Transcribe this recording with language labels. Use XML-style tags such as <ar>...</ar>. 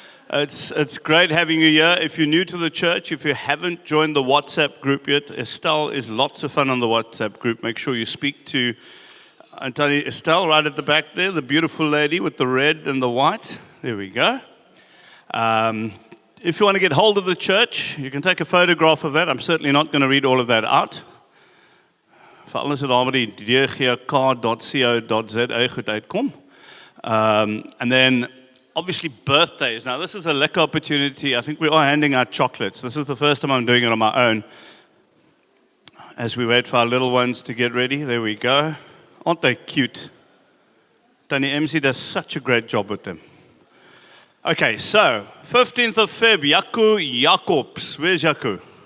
<en>It's great having you here. If you're new to the church, if you haven't joined the WhatsApp group yet, Estelle is lots of fun on the WhatsApp group. Make sure you speak to Estelle right at the back there, the beautiful lady with the red and the white. There we go. If you want to get hold of the church, you can take a photograph of that. I'm certainly not going to read all of that out.</en> <af>Veral as dit daar by die dgk.co.za goed uitkom.</af> <en>And then, obviously, birthdays. Now, this is a lekker opportunity. I think we are handing out chocolates. This is the first time I'm doing it on my own. As we wait for our little ones to get ready, there we go. Aren't they cute? Tannie MC does such a great job with them. Okay, so, 15th of Feb, Jaco Jacobs. Where's Jaco?</en>